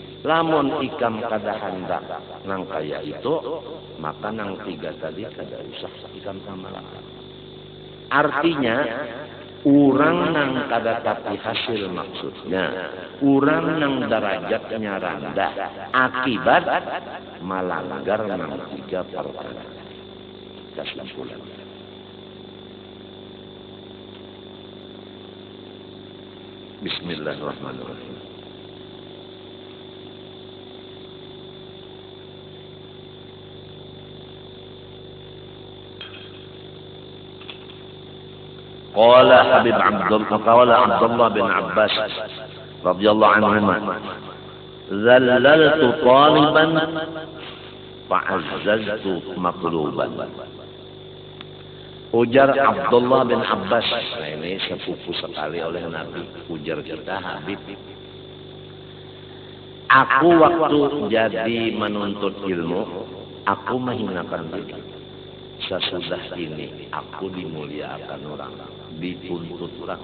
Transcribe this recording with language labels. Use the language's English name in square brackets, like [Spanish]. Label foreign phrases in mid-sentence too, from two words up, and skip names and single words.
[Banjar] Lamun Ikam kada hendak nang kaya itu, maka nang 3 tadi kada usah Ikam amalkan. Artinya urang nang kada tapi hasil maksudnya, urang nang derajatnya rendah akibat melanggar nang 3 perkara. Kesimpulan. [Arabic] بسم الله الرحمن الرحيم. قال حبيب عبد الله بن عباس رضي الله عنهما ذللت طالبا فعززت مطلوبا. [Banjar] Ujar Abdullah bin Abbas, nah ini sepupu sekali oleh Nabi, ujar kita Habib. Aku waktu jadi menuntut ilmu, aku menghinakan diri. Sesudah ini aku dimuliakan orang, dituntut orang.